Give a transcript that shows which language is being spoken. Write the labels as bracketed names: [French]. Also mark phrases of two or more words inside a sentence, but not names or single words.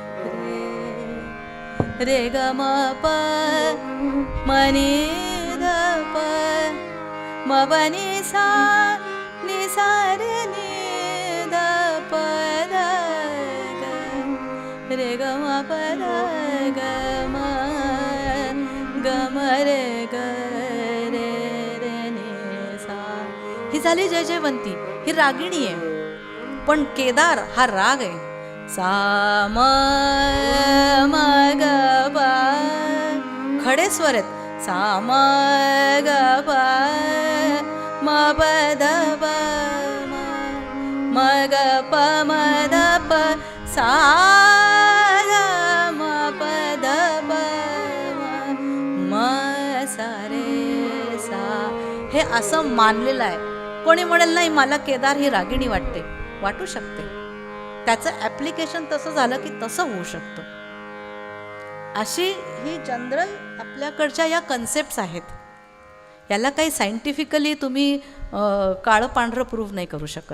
[Marathi] रे रे ग म प म नि ध प म प नि सा रे नि ध प ध ग रे ग म प ध ग म ग म रे ग रे रे नि सा. ही झाली जयजयवंती, ही रागिणी आहे. पण केदार हा राग आहे. सा म म ग प खडे स्वर आहेत. सा म ग प म प ध प म ग प म ध प सा ग म प ध प म सा रे सा. हे असं मानलेलं आहे. कोणी म्हणेल नाही मला केदार ही रागिणी वाटते, वाटू शकते. त्याचं ॲप्लिकेशन तसं झालं की तसं होऊ शकतं. अशी ही जनरल आपल्याकडच्या या कन्सेप्ट्स आहेत. याला काही सायंटिफिकली तुम्ही काळं पांढरं प्रूव्ह नाही करू शकत.